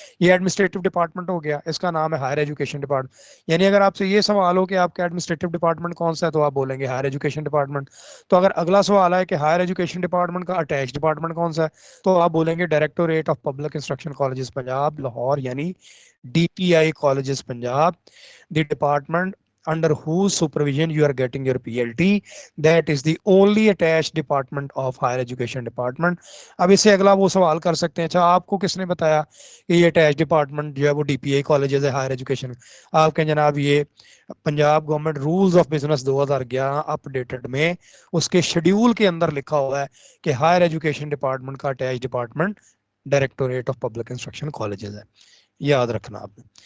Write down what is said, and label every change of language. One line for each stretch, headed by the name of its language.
Urdu: یہ administrative department ہو گیا، اس کا نام ہے ہائر ایجوکیشن ڈپارٹمنٹ. یعنی اگر آپ سے یہ سوال ہو کہ آپ کا ایڈمنسٹریٹو ڈپارٹمنٹ کون سا ہے تو آپ بولیں گے ہائر ایجوکیشن ڈپارٹمنٹ. تو اگر اگلا سوال ہے کہ ہائر ایجوکیشن ڈپارٹمنٹ کا اٹیچ ڈپارٹمنٹ کون سا ہے تو آپ بولیں گے directorate of public instruction colleges Punjab Lahore, یعنی D P I colleges Punjab.
English: The department under whose supervision you are getting your PLT, that is the only attached department of higher education department.
Urdu: اب اس سے اگلا وہ سوال کر سکتے ہیں، اچھا آپ کو کس نے بتایا کہ یہ اٹیچ ڈپارٹمنٹ جو ہے وہ ڈی پی آئی کالجز ہے ہائر ایجوکیشن؟ آپ کہیں جناب یہ Punjab government rules of business 2011 up dated میں اس کے شیڈیول کے اندر لکھا ہوا ہے کہ ہائر ایجوکیشن ڈپارٹمنٹ کا attach department directorate of public instruction colleges ہے. یاد رکھنا آپ نے.